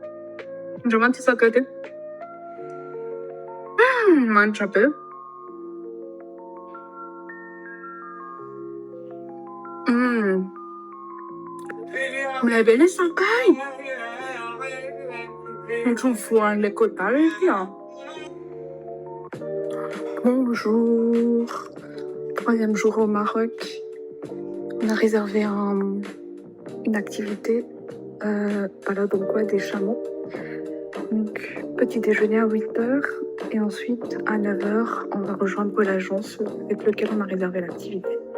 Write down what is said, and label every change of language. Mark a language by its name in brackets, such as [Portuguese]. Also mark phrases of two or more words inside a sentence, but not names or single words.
[Malagasy] Indreo mantsy isaka ty. Manitra be. Milay be ilay sakay. Ohatran'ny voan'ilay kodala izy ty. [French] Bonjour. 3e jour au Maroc. On a réservé une activité, balade en quad des chameaux. Donc, petit déjeuner à 8 h et ensuite à 9 h, on va rejoindre l'agence avec laquelle on a réservé l'activité.